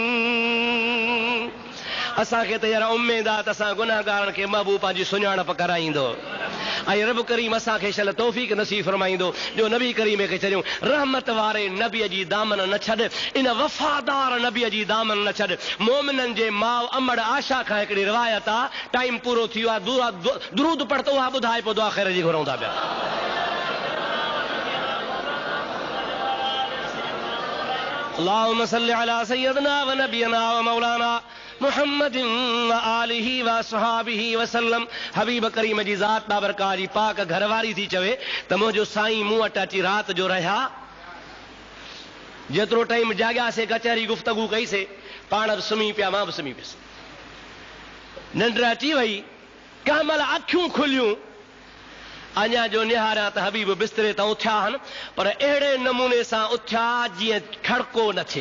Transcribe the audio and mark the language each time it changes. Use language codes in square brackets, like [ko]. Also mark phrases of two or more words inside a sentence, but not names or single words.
[sd] असांखे त यार उमेद आहे त असां गुनाहगारनि खे महबूब पंहिंजी सुञाणप कराईंदो, ऐं रब करीम असांखे शल तौफ़ीक़ नसीब फरमाईंदो जो नबी करीम खे चरियूं रहमत वारे नबीअ जी दामन न छॾ, इन वफ़ादार नबीअ जी दामन न छॾ। मोमिननि जे माउ अमड़ आशा खां हिकिड़ी रिवायत आहे, टाइम पूरो थी वियो आहे, दुरूद पढ़ त उहा ॿुधाए पोइ दुआ ख़ैर जी घुरूं था पिया। [ar] اللهم صل على سيدنا ونبينا ومولانا محمد وآله وأصحابه وسلم. [sd] हबीब करीम जी ज़ात बाबरकात जी पाक घरवारी थी चवे त मुंहिंजो साईं मूं वटि अची राति जो रहिया, जेतिरो टाइम जाॻियासीं कचहरी गुफ़्तगू कईसीं, पाण बि सुम्ही पिया, मां बि सुम्ही पियुसि। निंड अची वई, कंहिं महिल अखियूं खुलियूं, अञा जो निहारिया त हबीब बिस्तरे तां उथिया आहिनि, पर अहिड़े नमूने सां उथिया जीअं खड़को न थिए।